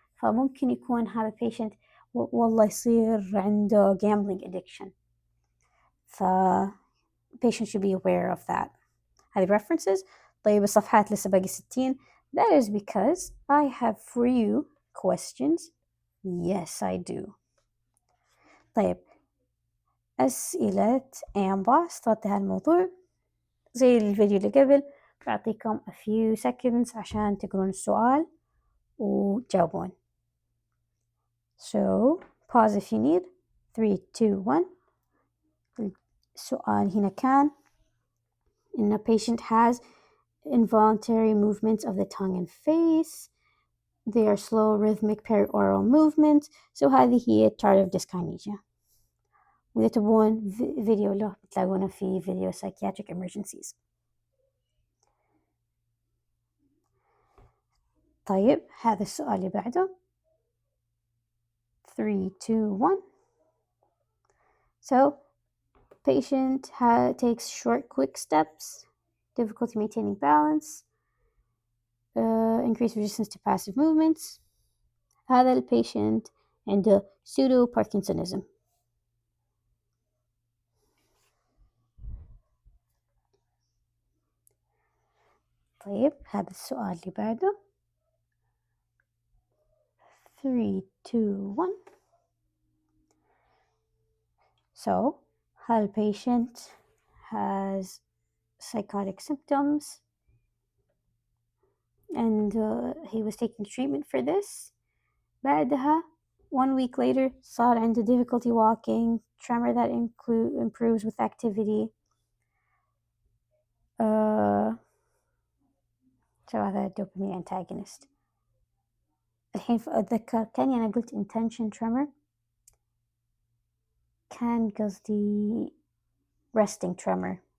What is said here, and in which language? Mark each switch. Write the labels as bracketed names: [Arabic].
[Arabic] فممكن يكون هذا [English] patient [Arabic] والله يصير عنده [English] gambling addiction. Patient should be aware of that. [Arabic] هذه [English] references. [Arabic] طيب الصفحات لسه باقي 60. [English] That is because I have for you questions. Yes, I do. [Arabic] طيب أسئلة أمباس تغطي هالموضوع زي الفيديو اللي قبل. بعطيكم [English] a few seconds [Arabic] عشان تقرون السؤال وتجاوبون. [English] So pause if you need. 3, 2, 1. [Arabic] السؤال هنا كان إن [English] a patient has involuntary movements of the tongue and face. They are slow rhythmic perioral movements. So هذه هي tardive dyskinesia. [Arabic] وإذا تبون فيديو له بتلاقونه في فيديو psychiatric emergencies. طيب هذا السؤال اللي بعده. [English] 3, 2, 1. So patient takes short quick steps, difficulty maintaining balance, increased resistance to passive movements. [Arabic] هذا البيشنت عنده pseudo Parkinsonism. طيب هذا السؤال اللي بعده. [English] 3, 2, 1. So [Arabic] هل [English] patient has psychotic symptoms and he was taking treatment for this. [Arabic] بعدها [English] 1 week later [Arabic] صار عنده [English] difficulty walking, tremor that improves with activity. So [Arabic] هذا [English] dopamine antagonist. [Arabic] الحين أتذكر كان أنا قلت intention tremor كان قصدي resting tremor.